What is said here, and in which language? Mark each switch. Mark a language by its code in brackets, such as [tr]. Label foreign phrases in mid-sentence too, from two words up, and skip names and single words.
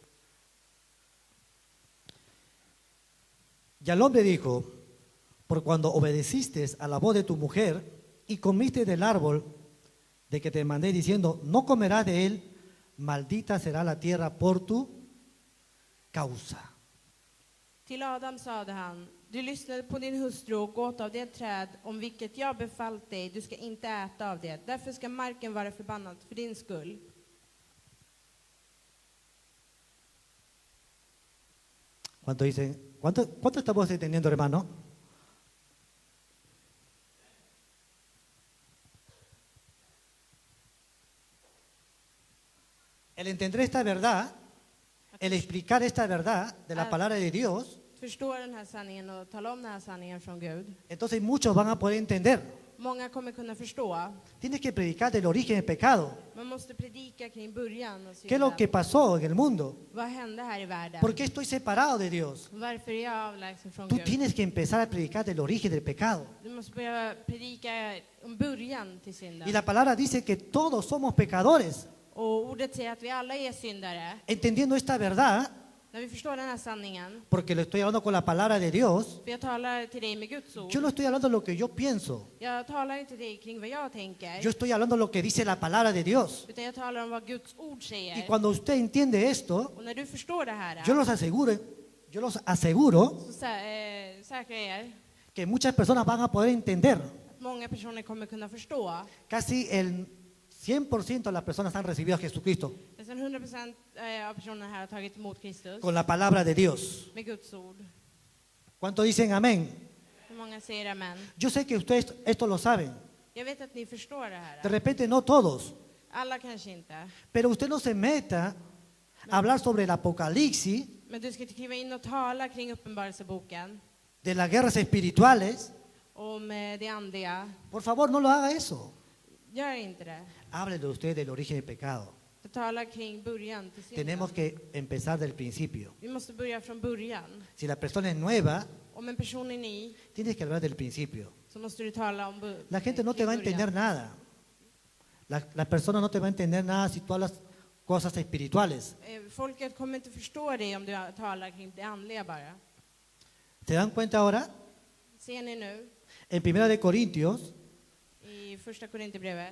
[es] Y al hombre dijo: por cuando obedeciste a la voz de tu mujer y comiste del árbol de que te mandé diciendo, no comerás de él, maldita será la tierra por tu causa. [sv] Till Adam sade han: du lyssnade på din hustru och åt av det träd om vilket jag befallt dig, du ska inte äta av det. Därför ska marken vara förbannad för din skull. [es] ¿Cuánto dicen? ¿Cuánto estamos entendiendo, hermano? El entender esta verdad, el explicar esta verdad de la palabra de Dios, [sv] Förstå den här sanningen och tala om den här sanningen från Gud. [es] entonces muchos van a poder entender. [sv] Många kommer kunna förstå. [es] Tienes que predicar del origen del pecado. [sv] Man måste predika kring början och [es] ¿Qué es lo [sv] synden. [es] que pasó en el mundo? [sv] Vad hände här i världen? [es] ¿Por qué estoy separado de Dios? [sv] Varför är jag avlägsen från [es] Tú [sv] Gud? [es] tienes que empezar a predicar del origen del pecado. [sv] Du måste börja predika om början till synden. [es] Y la palabra dice que todos somos pecadores. [sv] Och ordet säger att vi alla är syndare. [es] Entendiendo esta verdad, [sv] När vi förstår den här sanningen, [es] porque lo estoy hablando con la palabra de Dios, [sv] för jag talar till dig med Guds ord. [es] yo no estoy hablando de lo que yo pienso. [sv] Jag talar inte till dig kring vad jag tänker, [es] Yo estoy hablando de lo que dice la palabra de Dios. [sv] utan jag talar om vad Guds ord [es] Y [sv] säger. [es] cuando usted entiende esto, [sv] Och när du förstår det här, [es] yo los aseguro [sv] så säkrar jag er [es] que muchas personas van a poder entender. [sv] att många personer kommer kunna förstå. [es] Casi el 100% de las personas han recibido a Jesucristo [sv] Nästan 100% av personerna här har tagit emot Kristus [es] con la palabra de Dios. [sv] med Guds ord. [es] ¿Cuánto dicen amén? [sv] Hur många säger amen? [es] Yo sé que ustedes esto lo saben. [sv] Jag vet att ni förstår det [es] De [sv] här. [es] repente no todos. [sv] Alla kanske inte. [es] Pero usted no se meta a hablar sobre el apocalipsis, [sv] Men du ska inte kliva in och tala kring Uppenbarelseboken [es] de las guerras espirituales. [sv] om det andliga. [es] Por favor, no lo haga eso. [sv] Gör inte det. [es] Háblele usted del origen del pecado. [sv] Du talar kring början till synden. [es] Tenemos que empezar del principio. [sv] Vi måste börja från början. [es] Si la persona es nueva, [sv] Om en person är ny, [es] tienes que hablar del principio. [sv] så måste du tala om [es] La gente no te va a entender nada. La persona no te va a entender nada si tú hablas cosas espirituales. [sv] Folket kommer inte förstå dig om du talar kring det andliga bara. [es] ¿Se dan cuenta ahora? [sv] Ser ni nu [es] En 1 de Corintios [sv] i första Korinthierbrevet